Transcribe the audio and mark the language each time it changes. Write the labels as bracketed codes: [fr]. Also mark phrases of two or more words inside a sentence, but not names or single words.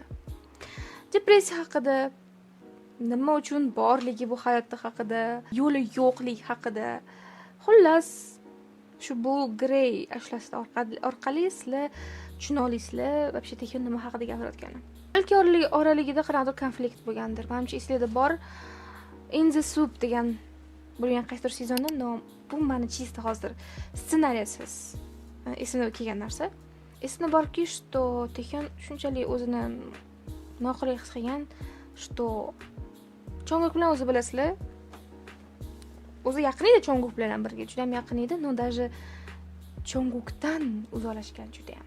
[uz] Depressiya haqida, nima uchun borligi bu hayotda haqida, yo'li yo'qlik haqida. Xullas, shu Blue Gray ashlasi orqali sizlar tushuna olasizlar, вообще Taehyun nima haqida gapirayotgani. Balki oraligida qanaqadir konflikt bo'lgandir. Menimcha esingizda bor. In the Soup degan bo'lgan qaysidir sezonda, no, bu meni чисто hozir ssenariysiz esimga kelgan narsa. Esimda borki, что Taehyun shunchalik o'zini noqulay his qilgan, что Jungkook bilan o'zi bilasizlar, o'zi yaqin edi Jungkook bilan birga, juda ham yaqin edi, no даже Jungkookdan uzoqlashgan juda ham.